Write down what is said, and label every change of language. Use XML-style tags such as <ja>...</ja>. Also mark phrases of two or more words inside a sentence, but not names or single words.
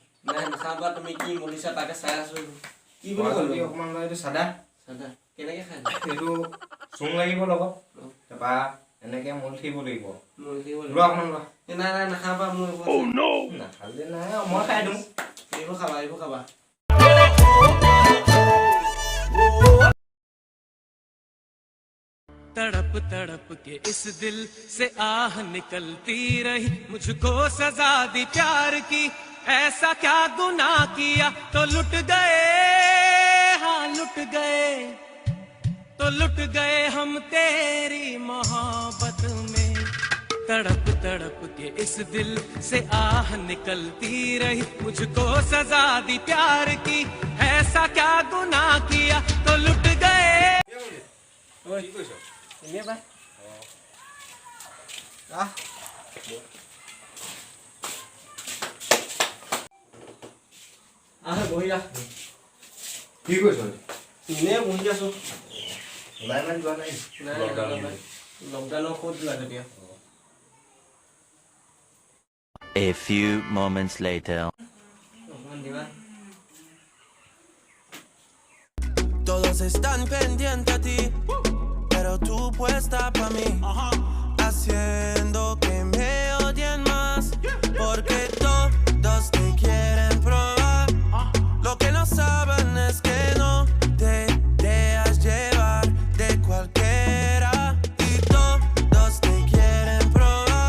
<as>নাই নাখাবা তুমি কি মলিছা তাকে চাই আছো কি বুলি যদি ক'লো অকণমান লয় এইটো চাদা চাদা কেনেকে খাই এইটো চূণ লাগিব লগত তাৰপৰা এনেকে মল থাকিব লাগিব মলি লোৱা অকণমান লোৱা নাই নাই নাখাবা মোৰ এইবোৰ নাখালে নাই মই খাই দিওঁ এইবোৰ খাবা এইবোৰ খাবা</as> <hi>तड़प तड़प के इस दिल से आह निकलती रही मुझको सजा दी प्यार की ऐसा क्या गुनाह किया तो लुट गए हाँ लुट गए तो लुट गए हम तेरी मोहब्बत में तड़प तड़प के इस दिल से आह निकलती रही मुझको सजा दी प्यार की ऐसा क्या गुनाह किया तो लुट गए</hi> <as>কি কৈছ এনেই পাই আহ আহ বহি আহ কি কৈছ এনেই বহি আছো ওলাই মানে যোৱা নাই লকডাউনৰ ক'ত যোৱা তেতিয়া</as> <en>A few moments later</en> <as>অকণমান দিবা</as> <es>Todos están pendientes a ti, pero tú puesta pa' mí, haciendo que me odien más, porque todos te quieren probar. Lo que no saben es que no te dejas llevar de cualquiera, y todos te quieren probar.</es>